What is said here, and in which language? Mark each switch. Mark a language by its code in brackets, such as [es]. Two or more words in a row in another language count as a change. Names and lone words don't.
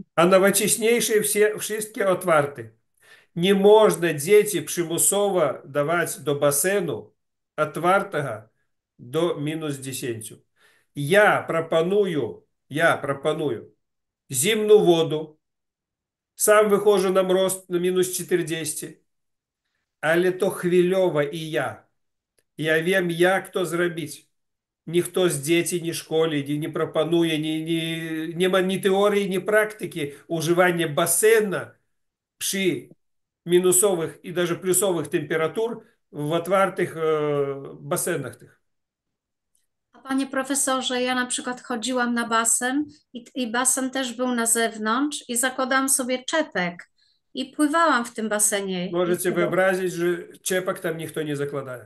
[pl] A nowocześniejsze wszystkie otwarte. Nie można dzieci przymusowo dawać do basenu otwartego do -10. Ja proponuję zimną wodę, sam wychodzę na mróz na -40, ale to chwilowo i ja. Ja wiem, jak to zrobić. [uk] Ніхто з дітей, ні школі не пропонує, нема ні теорії, ні практики уживання басейна при мінусових і навіть плюсових температур в [pl] otwartych basenach tych. A panie profesorze, ja na przykład chodziłam na basen i basen też był na zewnątrz i zakładałam sobie czepek i pływałam w tym basenie. Możecie wyobrazić, że czepek tam nikt nie zakłada.